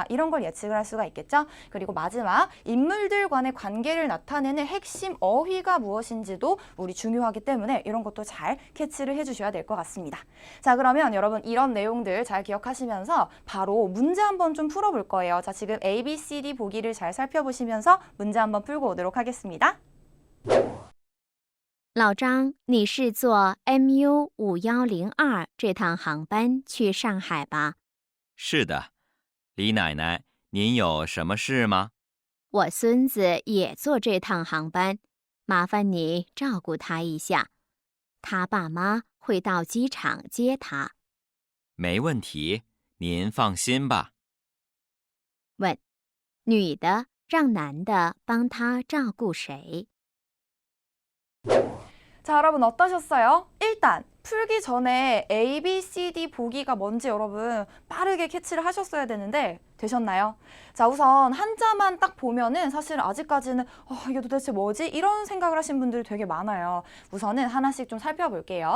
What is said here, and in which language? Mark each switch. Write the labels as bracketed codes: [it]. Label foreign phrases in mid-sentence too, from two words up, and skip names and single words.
[ko] 이런 걸 예측을 할 수가 있겠죠. 그리고 마지막 인물들 간의 관계를 나타내는 핵심 어휘가 무엇인지도 우리 중요하기 때문에 이런 것도 잘 캐치를 해주셔야 될 것 같습니다. 자, 그러면 여러분 이런 내용들 잘 기억하시면서 바로 문제 한번 좀 풀어볼 거예요. 자, 지금 A, B, C, D 보기를 잘 살펴보시면서 문제 한번 풀고 오도록 하겠습니다. [zh] 老张，你是坐 MU5102这趟航班去上海吧？是的，李奶奶，您有什么事吗？我孙子也坐这趟航班，麻烦你照顾他一下。他爸妈会到机场接他。没问题，您放心吧。问：女的让男的帮她照顾谁？ [ko] 자, 여러분 어떠셨어요? 일단 풀기 전에 A, B, C, D 보기가 뭔지 여러분 빠르게 캐치를 하셨어야 되는데 되셨나요? 자, 우선 한자만 딱 보면은 사실 아직까지는 이게 도대체 뭐지? 이런 생각을 하신 분들이 되게 많아요. 우선은 하나씩 좀 살펴볼게요.